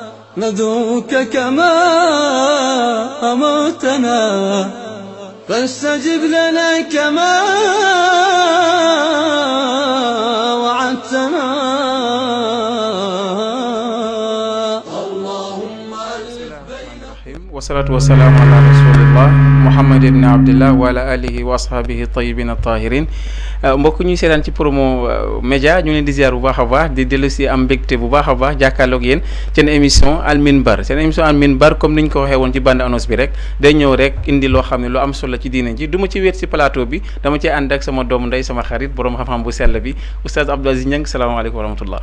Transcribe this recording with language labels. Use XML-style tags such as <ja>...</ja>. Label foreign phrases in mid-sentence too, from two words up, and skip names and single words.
<ar>ندعوك كما أمرتنا فاستجب لنا كما وعدتنا. والصلاة والسلام على رسول الله محمد بن عبد الله وعلى آله وأصحابه الطيبين الطاهرين.</ar> <wo>mbokk ñuy seetaan ci Promo Média ñu leen di ziar bu baax a baax di dellu si am mbégte bu baax a baax jàkkaarloog yéen seen émission Al Minbar comme ni ñu ko waxee woon ci</wo> <fr>bande annonce</fr> <wo>bi rek day ñëw rek indi loo xam ne lu am solo ci diine ji du ma ci wéet si plateau bi dama ci ànd ak sama doomu ndey sama xarit borom xam-xam bu sell bi oustaz Abdou Aziz Niang</wo> <ar>السلام عليكم ورحمة الله.</ar>